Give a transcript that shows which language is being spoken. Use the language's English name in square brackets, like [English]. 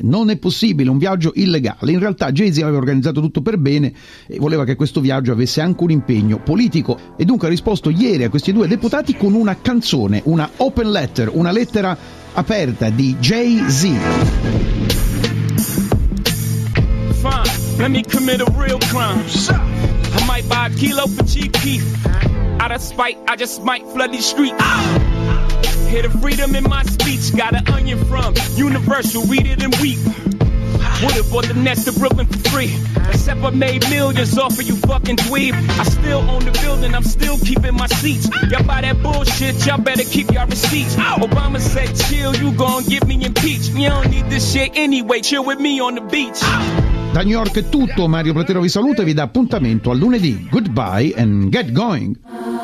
[Italian] Non è possibile un viaggio illegale. In realtà Jay-Z aveva organizzato tutto per bene e voleva che questo viaggio avesse anche un impegno politico, e dunque ha risposto ieri a questi due deputati con una canzone, una open letter, una lettera aperta di Jay-Z. [English] Let me commit a real crime. I might buy a kilo for cheap beef. Out of spite, I just might flood these streets. Hear the freedom in my speech. Got an onion from Universal, read it and weep. Would have bought the Nets to Brooklyn for free, except I made millions off of you fucking dweeb. I still own the building, I'm still keeping my seats. Y'all buy that bullshit, y'all better keep y'all receipts. Obama said chill, you gon' get me impeached. You don't need this shit anyway, chill with me on the beach. [Italian] Da New York è tutto, Mario Platero vi saluta e vi dà appuntamento a lunedì. [English] Goodbye and get going.